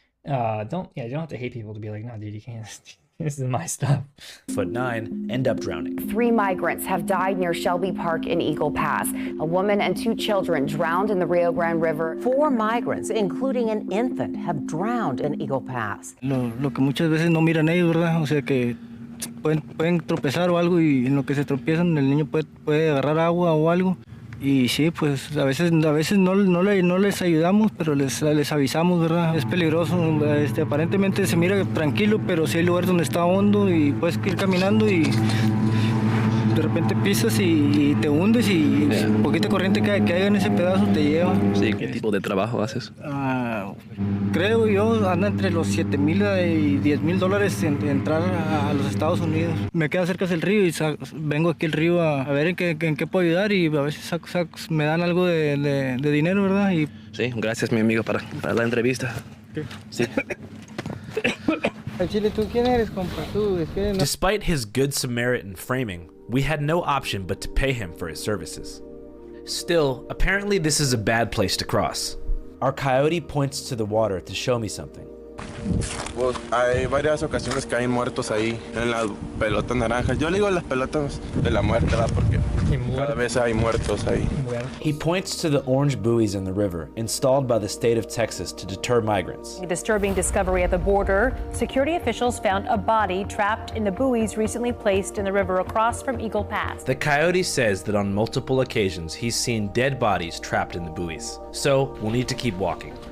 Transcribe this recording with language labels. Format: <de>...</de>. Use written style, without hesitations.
<en>you don't have to hate people to be like, no, dude, you can't. This is my stuff. 9, end up drowning. 3 migrants have died near Shelby Park in Eagle Pass. A woman and 2 children drowned in the Rio Grande River. 4 migrants, including an infant, have drowned in Eagle Pass.</en> <es>Lo que muchas veces no miran ellos, ¿verdad? O sea que pueden tropezar o algo y en lo que se tropiezan el niño puede agarrar agua o algo. Y sí, pues a veces no les ayudamos, pero les avisamos, ¿verdad? Es peligroso, aparentemente se mira tranquilo, pero sí hay lugares donde está hondo y puedes ir caminando y de repente pisas y te hundes y poquita corriente que haya en ese pedazo te lleva. Sí, ¿qué tipo de trabajo haces? Creo yo, anda entre los $7,000 y $10,000 en entrar a los Estados Unidos. Me queda cerca del río y vengo aquí al río a ver en qué puedo ayudar y a veces me dan algo de dinero, ¿verdad? Y... Sí, gracias mi amigo para la entrevista. ¿Qué? Sí. Chile, ¿tú quién eres, compa?</es> <en>Despite his Good Samaritan framing, we had no option but to pay him for his services. Still, apparently this is a bad place to cross. Our coyote points to the water to show me something.</en> <es>Pues hay varias ocasiones que hay muertos ahí en las pelotas naranjas. Yo le digo las pelotas de la muerte, ¿verdad? Porque cada vez hay muertos ahí.</es> <en>He points to the orange buoys in the river, installed by the state of Texas to deter migrants. A disturbing discovery at the border. Security officials found a body trapped in the buoys recently placed in the river across from Eagle Pass. The coyote says that on multiple occasions he's seen dead bodies trapped in the buoys, so we'll need to keep walking.</en>